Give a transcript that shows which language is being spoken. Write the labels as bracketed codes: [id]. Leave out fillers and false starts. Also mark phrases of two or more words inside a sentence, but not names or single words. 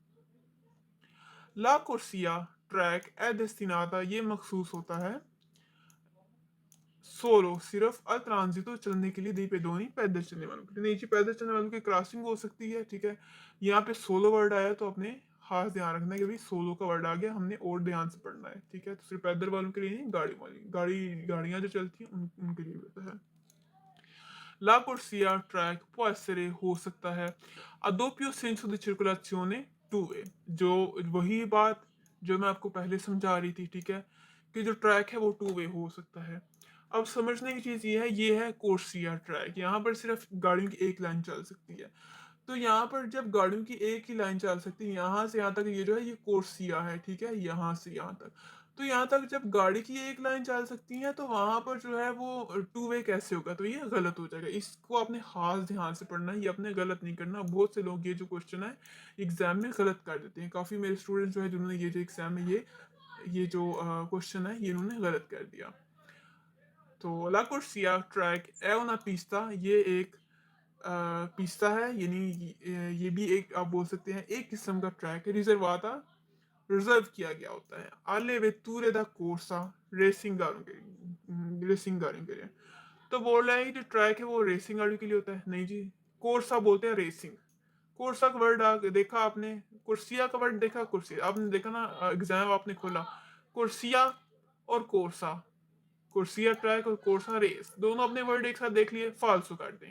[it] la corsia [hi] ट्रैक [it] è destinata [hi] ये मखसूस होता है सोलो सिर्फ, [it] al transito [hi] चलने के लिए, [it] dei pedoni [hi] पैदल चलने वालों के लिए, नहीं जी पैदल चलने वालों की क्रॉसिंग हो सकती है, ठीक है। यहाँ पे सोलो वर्ड आया तो अपने खास ध्यान रखना है कि भाई सोलो का वर्ड आ गया, हमने और ध्यान से पढ़ना है, ठीक है। तो सिर्फ पैदल वालों के लिए नहीं, गाड़ियां जो चलती हैं उनके लिए भी होता है। [it] la corsia [hi] ट्रैक [it] può essere [hi] हो सकता है, [it] a doppio senso di circolazione [en] two way, [hi] जो वही बात जो मैं आपको पहले समझा रही थी, ठीक है, कि जो ट्रैक है वो [en] two way [hi] हो सकता है। अब समझने की चीज ये है कोर्सिया ट्रैक, यहाँ पर सिर्फ गाड़ियों की एक लाइन चल सकती है, तो यहाँ पर जब गाड़ियों की एक ही लाइन चल सकती है, यहाँ से यहाँ तक, ये जो है ये कोर्सिया है, ठीक है, यहाँ से यहाँ तक, तो यहाँ तक जब गाड़ी की एक लाइन चल सकती है तो वहां पर जो है वो [en] two way [hi] कैसे होगा, तो ये गलत हो जाएगा, इसको आपने खास ध्यान से पढ़ना है, ये आपने गलत नहीं करना। बहुत से लोग ये जो क्वेश्चन है एग्जाम में गलत कर देते हैं, काफी मेरे स्टूडेंट्स जो है जिन्होंने ये जो एग्जाम में ये जो क्वेश्चन है ये इन्होंने गलत कर दिया। तो [it] la corsia [hi] ट्रैक [it] è una pista [hi] ये एक पिस्ता है, यानी ये भी एक आप बोल सकते हैं एक किस्म का ट्रैक है, रिजर्वाता रिजर्व किया गया होता है, [it] alle vetture da corsa [hi] रेसिंग गाड़ियों के लिए, तो बोल रहा है कि जो ट्रैक है वो रेसिंग गाड़ियों के लिए होता है, नहीं जी, कोर्सा बोलते हैं रेसिंग, कोर्सा का वर्ड देखा आपने, कुर्सिया का वर्ड देखा, कुर्सी आपने देखा ना, एग्जाम आपने खोला, कुर्सिया और कोर्सा, कुर्सिया ट्रैक और कोर्सा रेस, दोनों अपने वर्ड एक साथ देख लिए, फालतू कर दें।